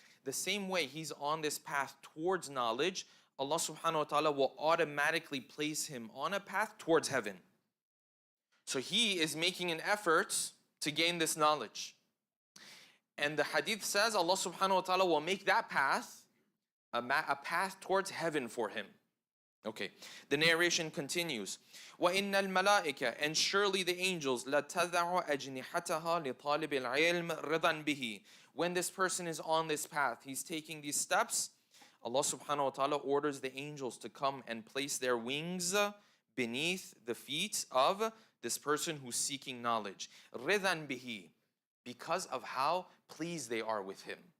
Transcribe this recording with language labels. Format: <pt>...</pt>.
<en>The same way he's on this path towards knowledge, Allah subhanahu wa ta'ala will automatically place him on a path towards heaven. So he is making an effort to gain this knowledge. And the hadith says Allah subhanahu wa ta'ala will make that path a path towards heaven for him. Okay, the narration continues.</en> <ar>وَإِنَّ الْمَلَائِكَ,</ar> <en>and surely the angels,</en> <ar>لَتَذَعُ أَجْنِحَتَهَا لِطَالِبِ الْعِلْمِ رِضًا بِهِ.</ar> <en>When this person is on this path, he's taking these steps, Allah subhanahu wa ta'ala orders the angels to come and place their wings beneath the feet of this person who's seeking knowledge.</en> <ar>رِضًا بِهِ,</ar> <en>because of how pleased they are with him.</en>